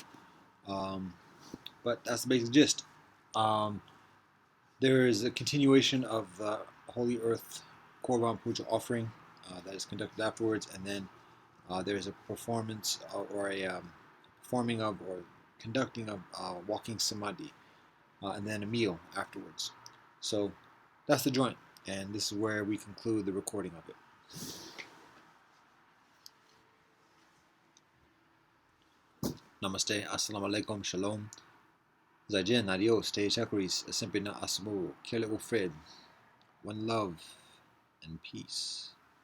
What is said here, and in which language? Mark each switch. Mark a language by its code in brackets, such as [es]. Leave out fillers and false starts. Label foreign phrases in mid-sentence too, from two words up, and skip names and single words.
[en] But that's the basic gist. There is a continuation of the Holy Earth Korban Puja offering that is conducted afterwards, and then there's a performance or a performing of or conducting of walking samadhi, and then a meal afterwards. So that's the joint, and this is where we conclude the recording of it. Namaste, [ar] السلام عليكم, [en] shalom. Zaijian, adios, te chakris, sempre na asmo, kele ufred. One love and peace.